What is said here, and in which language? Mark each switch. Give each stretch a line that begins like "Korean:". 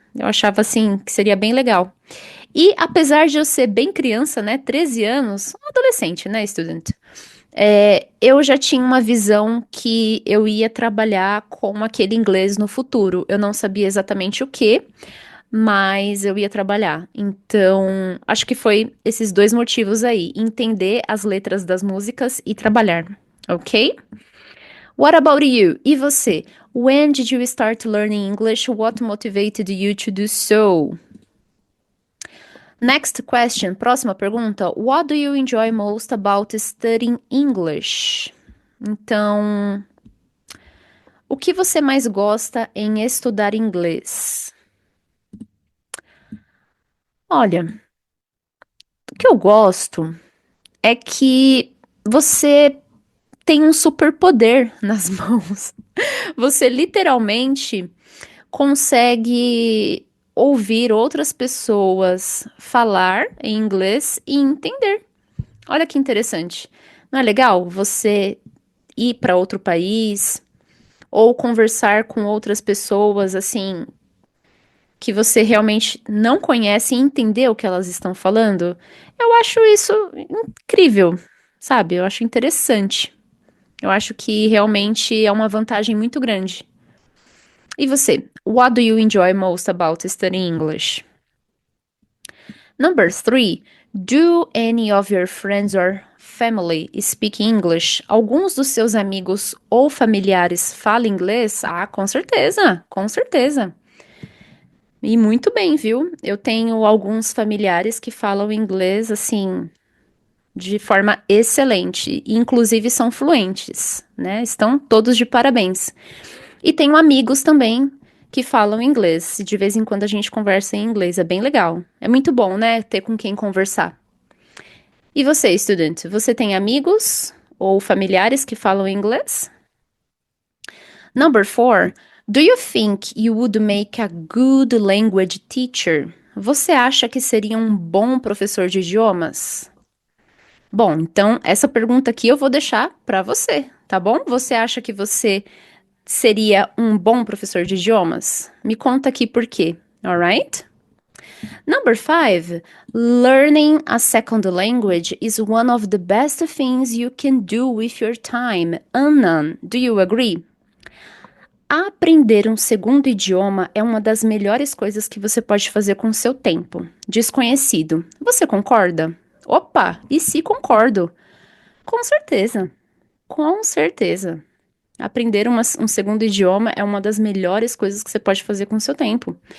Portuguese: Eu achava assim que seria bem legal. E apesar de eu ser bem criança, né, 13 anos, um adolescente, né, student, eu já tinha uma visão que eu ia trabalhar com aquele inglês no futuro. Eu não sabia exatamente o que, mas eu ia trabalhar. Então, acho que foi esses dois motivos aí: entender as letras das músicas e trabalhar, ok?
English: What about you?
Portuguese: E você?
English: When did you start learning English? What motivated you to do so? Next question,
Portuguese: próxima pergunta.
English: What do you enjoy most about studying English?
Portuguese: Então, o que você mais gosta em estudar inglês? Olha, o que eu gosto é que você tem um superpoder nas mãos. Você literalmente consegue ouvir outras pessoas falar em inglês e entender. Olha que interessante. Não é legal você ir para outro país ou conversar com outras pessoas assim que você realmente não conhece e entender o que elas estão falando? Eu acho isso incrível, sabe? Eu acho interessante. Eu acho que realmente é uma vantagem muito grande. E você?
English: What do you enjoy most about studying English? Number 3. Do any of your friends or family speak English?
Portuguese: Alguns dos seus amigos ou familiares falam inglês? Ah, com certeza, com certeza. E muito bem, viu? Eu tenho alguns familiares que falam inglês assim de forma excelente, e inclusive são fluentes, né? Estão todos de parabéns. E tenho amigos também que falam inglês. E de vez em quando a gente conversa em inglês. É bem legal. É muito bom, né? Ter com quem conversar. E você, estudante? Você tem amigos ou familiares que falam inglês?
English: Number 4. Do you think you would make a good language teacher?
Portuguese: Você acha que seria um bom professor de idiomas? Bom, então essa pergunta aqui eu vou deixar para você, tá bom? Você acha que você seria um bom professor de idiomas? Me conta aqui por quê, alright?
English: Number 5, learning a second language is one of the best things you can do with your time. Anna, do you agree?
Portuguese: Aprender um segundo idioma é uma das melhores coisas que você pode fazer com o seu tempo. Desconhecido. Você concorda? Opa, e se concordo? Com certeza. Com certeza. Aprender um segundo idioma é uma das melhores coisas que você pode fazer com o seu tempo.